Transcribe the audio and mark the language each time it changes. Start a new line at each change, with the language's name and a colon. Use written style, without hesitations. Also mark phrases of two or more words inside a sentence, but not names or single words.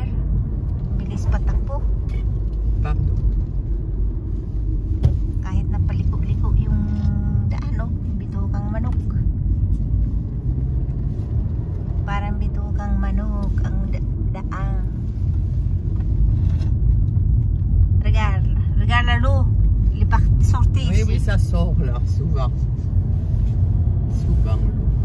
Filipino: Bilis patakbo.
French: Pardon.
Filipino: Kahit na paliko-liko yung daan, no? Bitukang manok. Parang bitukang manok ang daan.
French: Regarde l'eau. Il est sorti Oui, ici. oui, ça sort là, souvent. Souvent l'eau.